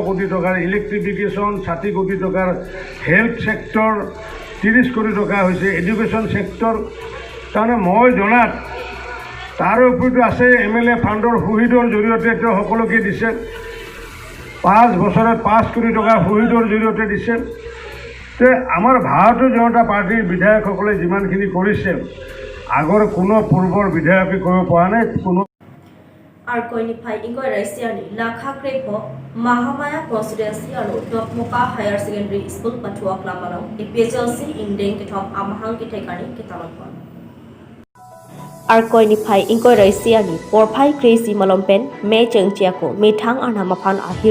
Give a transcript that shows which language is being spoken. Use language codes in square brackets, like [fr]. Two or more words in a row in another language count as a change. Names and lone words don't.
[as] কোটি টাকাৰ ইলেক্ট্ৰিফিকেশন 60 কোটি টাকাৰ [en] health sector [as] 30 কোটি টাকা হৈছে [en] education sector [as] তাৰমানে মই জনাত তাৰ ওপৰতো আছে MLA ফাণ্ডৰ সুবিধাৰ জৰিয়তে তেওঁ সকলোকে দিছে 5 বছৰত 5 কোটি টাকা সুবিধাৰ জৰিয়তে দিছে তে আমাৰ ভাৰতীয় জনতা পাৰ্টিৰ বিধায়কসকলে যিমানখিনি কৰিছে আগৰ কোনো পূৰ্বৰ বিধায়কে কৰিব পৰা নাই কোনো [mjw] Arkoini Pai Ingoi Raisiani Lakha Krepo Mahamaya Constituency Alu Dokmoka Higher Secondary School Patua Klamalong APHLC Indeng Kithom Amahang Kitekani Kitalapon arkoi ni phai ingkoi roi sia ni por phai crazy malompen me chengchia ko me thang ana maphan ahir